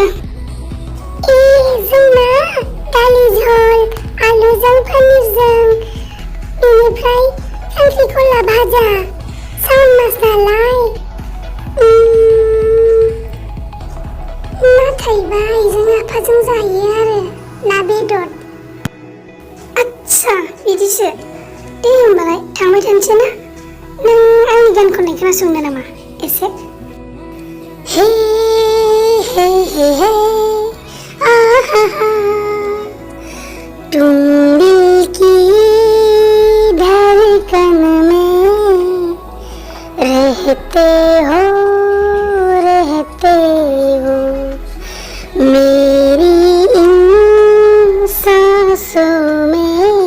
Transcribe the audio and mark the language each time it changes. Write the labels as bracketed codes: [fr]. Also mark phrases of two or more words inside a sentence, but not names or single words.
[brx] ए जोंना दालि झल आलुजों पनिरजों, बेनिफ्राय खांख्रिखला भाजा, सावन मास नालाय नाथायबा आइजों आफाजों जायो आरो ना बेदर। आच्छा बिदिसो दे होमबालाय थांबाय थानोसै ना। नों आंनि गान खननाय खोनासंनो नामा एसे? [hi] हे हे हे हे आहा हा तुम दिल की धड़कन में रहते हो मेरी इन सांसों में